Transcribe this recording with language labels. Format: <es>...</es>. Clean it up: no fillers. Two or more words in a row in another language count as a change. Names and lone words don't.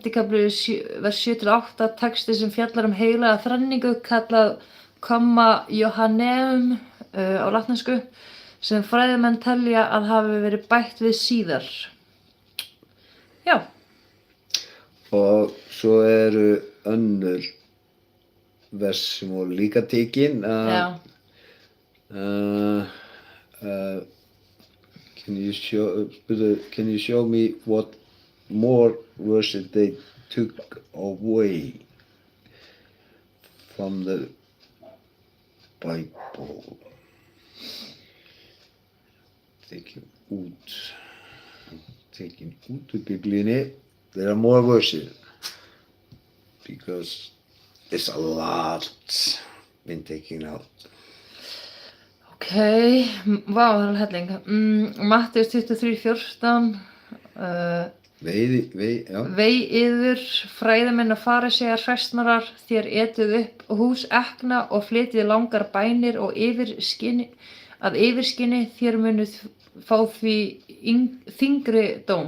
<is>kafli vers 7-8 texti sem fjallar heilaga þrenningu kallað Comma Johanneum á latnesku sem fræðimenn telja að hafi verið bætt við síðar. Já. Og svo eru önnur vers sem voru líka tekin. Já.</is> <en>Can you show me what more verses they took away from the Bible?</en> <is>Tekin út úr Biblíunni.</is> <en>There are more verses because there's a lot been taken out.</en> <is>Ok, vá, það er helling. Matteus 23:14 já. Vei yður, fræðimenn og farisear hræstnarar, þér etið upp hús ekna og flytið langar bænir og yfirskinni þér munuð fá því þyngri dóm.</is>